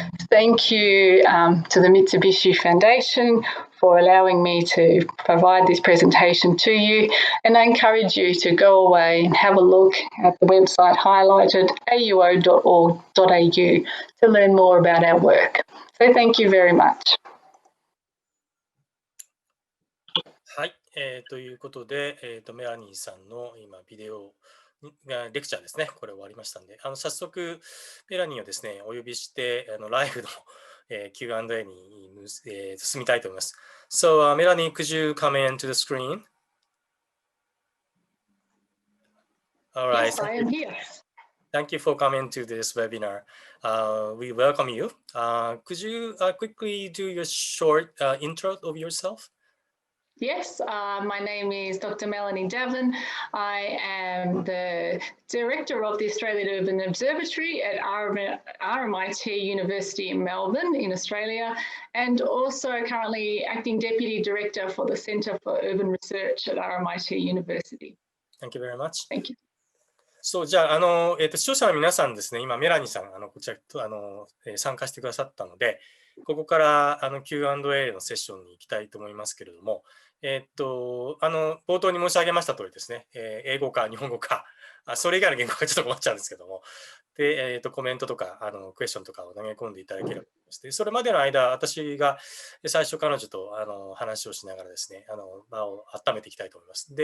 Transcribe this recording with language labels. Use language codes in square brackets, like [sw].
[en] Thank you to the Mitsubishi Foundation for allowing me to provide this presentation to you. And I encourage you to go away and have a look at the website highlighted, auo.org.au, to learn more about our work. So thank you very much. [ja] はい、ということで、メラニーさんの今ビデオレクチャーですね、これ終わりましたんで、早速メラニーをですね、お呼びしてライブのQ&A に進みたいと思います。 [en] So, Melanie, could you come into the screen? All right. Yes, I am here. Thank you for coming to this webinar. We welcome you. Could you quickly do your short intro of yourself? Yes, my name is Dr. Melanie Davin. I am the Director of the Australian Urban Observatory at RMIT University in Melbourne in Australia, and also currently Acting Deputy Director for the Centre for Urban Research at RMIT University. Thank you very much. Thank you. [ja] そう、じゃあ、視聴者の皆さんですね、今、メラニーさん、こちら参加してくださったので、ここからQ&A のセッションに行きたいと思いますけれども、冒頭に申し上げました通りですね、英語か日本語か、それ以外の言語かちょっと困っちゃうんですけども、で、コメントとか、クエスチョンとかを投げ込んでいただければと思います。で、それまでの間、私が最初彼女と話をしながらですね、場を温めていきたいと思います。